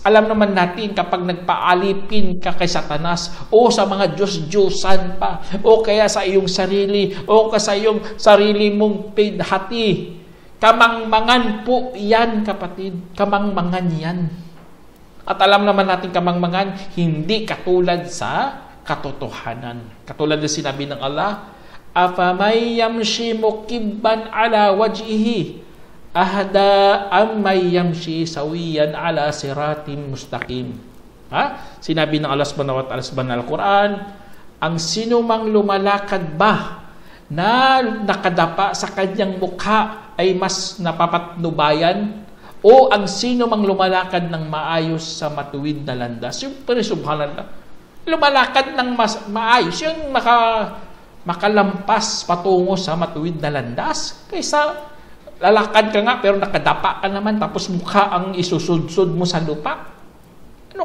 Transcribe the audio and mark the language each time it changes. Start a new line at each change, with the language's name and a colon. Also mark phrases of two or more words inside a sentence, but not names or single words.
Filipino: Alam naman natin kapag nagpaalipin ka kay Satanas o sa mga Diyos-Diyosan pa o kaya sa iyong sarili o sa iyong sarili mong pinhati, kamangmangan po yan, kapatid. Kamangmangan yan. At alam naman natin kamangmangan hindi katulad sa katotohanan. Katulad na sinabi ng Allah,
Arabic: أفمن يمشي مكبا على وجهه أهدى أمن يمشي سويا على صراط مستقيم.
Filipino: Sinabi ng Allah
Arabic: سبحانه وتعالى
Filipino: sa banal Quran, ang sinumang lumalakad ba na nakadapa sa kanyang mukha ay mas napapatnubayan, o ang sinumang lumalakad ng maayos sa matuwid na landas. Siyempre, subhanallah, lumalakad ng maayos, yung makalampas patungo sa matuwid na landas, kaysa lalakad ka nga pero nakadapa ka naman tapos mukha ang isusudsud mo sa lupa.